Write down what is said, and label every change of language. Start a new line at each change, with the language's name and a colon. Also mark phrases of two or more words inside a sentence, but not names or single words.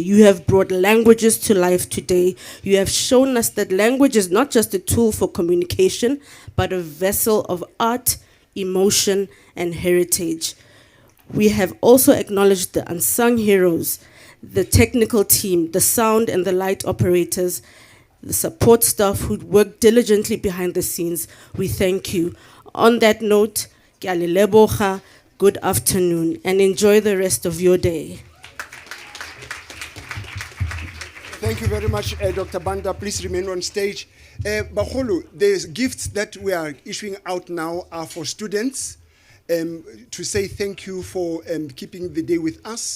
English: You have brought languages to life today. You have shown us that language is not just a tool for communication, but a vessel of art, emotion, and heritage. We have also acknowledged the unsung heroes, the technical team, the sound and the light operators, the support staff who work diligently behind the scenes. We thank you. On that note,
Northern Sotho: ke a le leboga,
English: good afternoon, and enjoy the rest of your day. Thank you very much, Dr. Banda. Please remain on stage. Bagolo, the gifts that we are issuing out now are for students to say thank you for keeping the day with us.